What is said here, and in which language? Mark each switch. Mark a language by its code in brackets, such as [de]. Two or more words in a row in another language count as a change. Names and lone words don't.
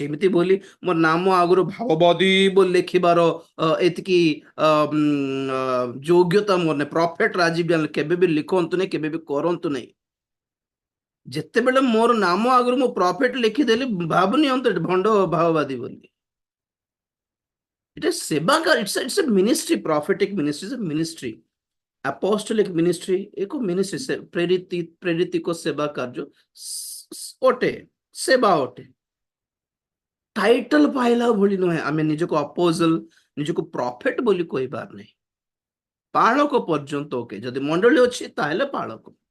[or] ଏମିତି ବୋଲି ମୋ ନାମ ଆଗରୁ ଭାବବାଦୀ ବୋଲି ଲେଖିବାର ଏତିକି ଯୋଗ୍ୟତା ମୋର ନାହିଁ। ପ୍ରଫେଟ ରାଜୀବ କେବେ ବି ଲିଖନ୍ତୁ ନାହିଁ, କେବେ ବି କରନ୍ତୁ ନାହିଁ। ଯେତେବେଳେ ମୋର ନାମ ଆଗରୁ ମୁଁ ପ୍ରଫେଟ ଲେଖିଦେଲି, ଭାବନିଅନ୍ତୁ ଭଣ୍ଡ ଭାବବାଦୀ ବୋଲି। ଏଟା ସେବା [en] It's a ministry, prophetic ministry is a ministry, apostolic ministry [or] ଏକ ମିନିଷ୍ଟ୍ରି। ସେ ପ୍ରେରିତିକ ସେବା କାର୍ଯ୍ୟ ଅଟେ, ସେବା ଅଟେ। ଟାଇଟଲ ପାଇଲା ଭଳି ନୁହେଁ। ଆମେ ନିଜକୁ ଅପୋଜଲ, ନିଜକୁ ପ୍ରଫେଟ ବୋଲି କହିବାର ନାହିଁ। ପାଳକ ପର୍ଯ୍ୟନ୍ତ ଓକେ, ଯଦି ମଣ୍ଡଳୀ ଅଛି ତାହେଲେ ପାଳକ।